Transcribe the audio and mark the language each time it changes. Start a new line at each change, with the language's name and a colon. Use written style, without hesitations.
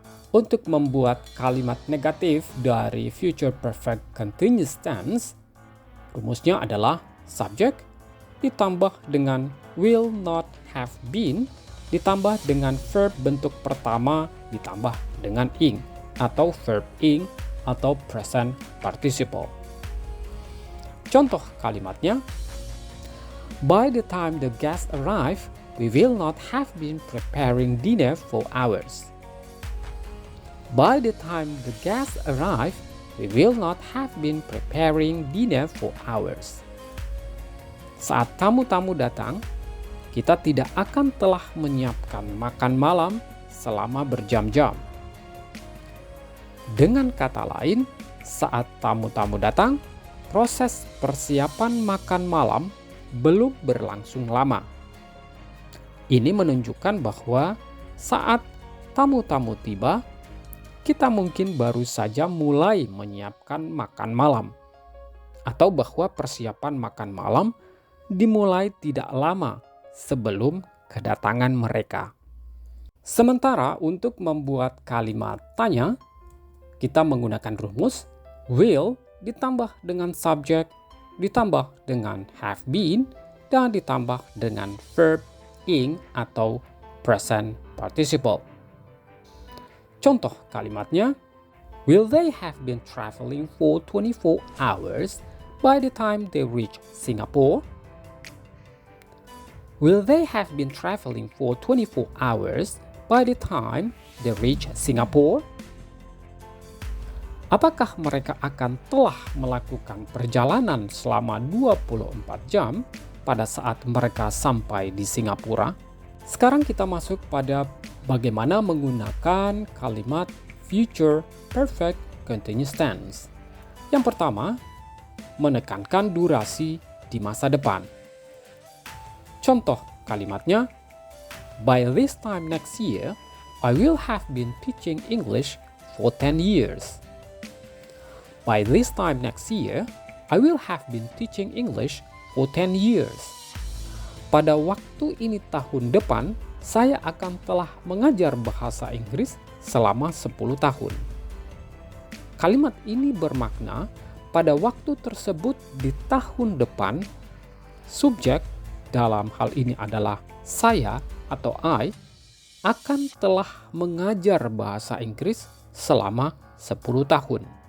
Indonesian: Untuk membuat kalimat negatif dari future perfect continuous tense, rumusnya adalah subject ditambah dengan will not have been ditambah dengan verb bentuk pertama ditambah dengan ing atau verb ing atau present participle. Contoh kalimatnya,
English: By the time the guests arrive, we will not have been preparing dinner for hours. By the time the guests arrive, we will not have been preparing dinner for hours.
Indonesian: Saat tamu-tamu datang, kita tidak akan telah menyiapkan makan malam selama berjam-jam. Dengan kata lain, saat tamu-tamu datang, proses persiapan makan malam belum berlangsung lama. Ini menunjukkan bahwa saat tamu-tamu tiba, kita mungkin baru saja mulai menyiapkan makan malam, atau bahwa persiapan makan malam dimulai tidak lama sebelum kedatangan mereka. Sementara untuk membuat kalimat tanya, kita menggunakan rumus will ditambah dengan subjek, ditambah dengan have been, dan ditambah dengan verb ing atau present participle. Contoh kalimatnya,
English: will they have been traveling for 24 hours by the time they reach Singapore? Will they have been traveling for 24 hours by the time they reach Singapore?
Indonesian: Apakah mereka akan telah melakukan perjalanan selama 24 jam pada saat mereka sampai di Singapura? Sekarang kita masuk pada bagaimana menggunakan kalimat future perfect continuous tense. Yang pertama, menekankan durasi di masa depan. Contoh kalimatnya,
English: by this time next year, I will have been teaching English for 10 years. By this time next year, I will have been teaching English for 10 years.
Indonesian: Pada waktu ini tahun depan, saya akan telah mengajar bahasa Inggris selama 10 tahun. Kalimat ini bermakna pada waktu tersebut di tahun depan, subjek dalam hal ini adalah saya atau I, akan telah mengajar bahasa Inggris selama 10 tahun.